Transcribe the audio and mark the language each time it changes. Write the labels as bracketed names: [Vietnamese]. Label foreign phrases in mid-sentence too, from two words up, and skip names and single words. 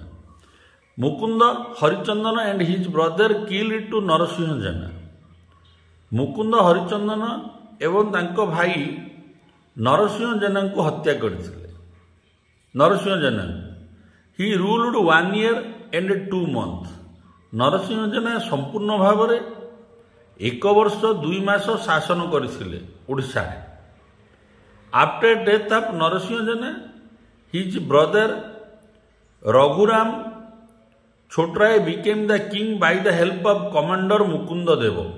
[English] ମୁକୁନ୍ଦ ହରିଚନ୍ଦନ and his brother killed to ନରସିଂହ ଜେନା। [Odia] ମୁକୁନ୍ଦ ହରିଚନ୍ଦନ ଏବଂ ତାଙ୍କ ଭାଇ ନରସିଂହ ଜେନାଙ୍କୁ ହତ୍ୟା କରିଥିଲେ। [English] ନରସିଂହ ଜେନା he ruled 1 year and 2 months। [Odia] ନରସିଂହ ଜେନା ସମ୍ପୂର୍ଣ୍ଣ ଭାବରେ 1 ବର୍ଷ 2 ମାସ ଶାସନ କରିଥିଲେ ଓଡ଼ିଶାରେ। [English] after death of ନରସିଂହ ଜେନା his brother ରଘୁରାମ ଛୋଟରାୟ became the king by the help of commander ମୁକୁନ୍ଦ ଦେବ।